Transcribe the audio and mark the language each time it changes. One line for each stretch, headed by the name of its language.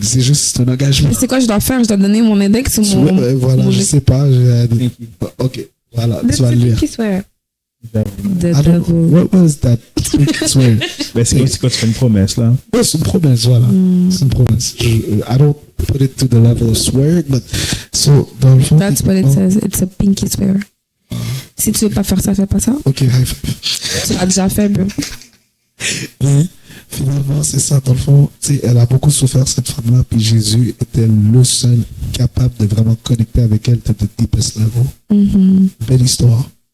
French: C'est juste un engagement. C'est quoi je dois faire? Je dois donner mon index ou mon... Voilà, mon- je sais pas. Ok, voilà, tu vas le lire.
English: Pinky swear. The I don't know. devil. What was that? Swear.
French: Ben, c'est quand tu fais une promesse, là. Ouais, c'est une promesse, voilà. C'est une promesse.
English: I don't put it to the level of swearing, but so,
French: dans le fond.
English: That's what it says. It's a pinky swear.
French: Si tu veux pas faire ça, fais pas ça. Ok, high five. Tu l'as déjà fait, bro. Et finalement, c'est ça, dans le fond, tu sais, elle a beaucoup souffert, cette femme-là, puis Jésus était le seul capable de vraiment connecter avec elle
English: to the deepest level.
French: Belle histoire.